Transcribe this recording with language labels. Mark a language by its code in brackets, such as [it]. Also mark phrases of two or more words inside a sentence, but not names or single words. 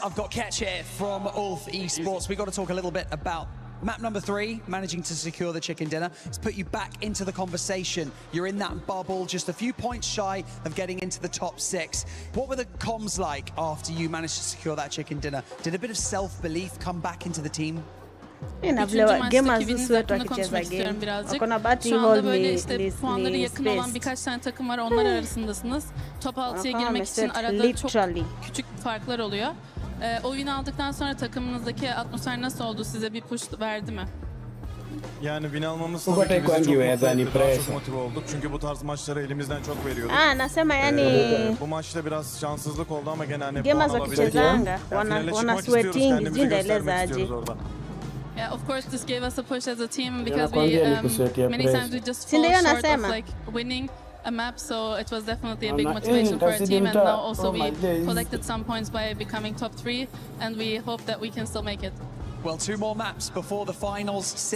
[en] I've got Ketch here from Ulf Esports. We've got to talk a little bit about map number 3, managing to secure the chicken dinner. It's put you back into the conversation. You're in that bubble, just a few points shy of getting into the top 6. What were the comms like after you managed to secure that chicken dinner? Did a bit of self-belief come back into the team? [tr] Üçüncü maçtaki wininiz hakkında konuşmak istiyorum birazcık. Şu anda böyle işte puanları yakın olan birkaç tane takım var, onlar arasındasınız. Top 6'ya girmek için arada çok küçük farklar oluyor. O win aldıktan sonra takımınızdaki atmosfer nasıl oldu? Size bir push verdi mi? Yani win almamız tabii ki bizi çok mutlu etti, daha çok motive olduk. Çünkü bu tarz maçları elimizden çok veriyorduk. Nasema yani bu maçta biraz şanssızlık oldu ama gene hani puan alabildik. Wana sweating, zindeleza aje. [en] Yeah, of course, this gave us a push as a team because many times we just fall short of like winning a map, so it was definitely a big motivation for our team. And now also we collected some points by becoming top 3, and we hope that we can still make it. Well, 2 more maps before the finals 6